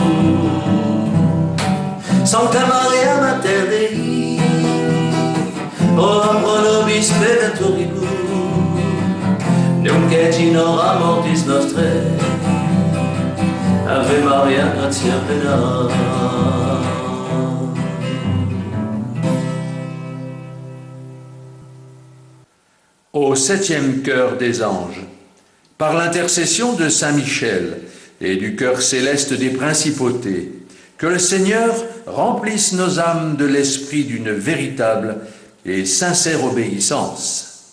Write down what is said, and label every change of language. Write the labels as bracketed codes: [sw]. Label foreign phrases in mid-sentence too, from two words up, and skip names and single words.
[la] Sancta Maria, Mater Dei, ora pro nobis peccatoribus, nunc et in hora mortis nostrae. Ave Maria, gratia plena. [fr] Au septième chœur des anges, par l'intercession de Saint Michel et du cœur céleste des principautés, que le Seigneur remplisse nos âmes de l'esprit d'une véritable et sincère obéissance.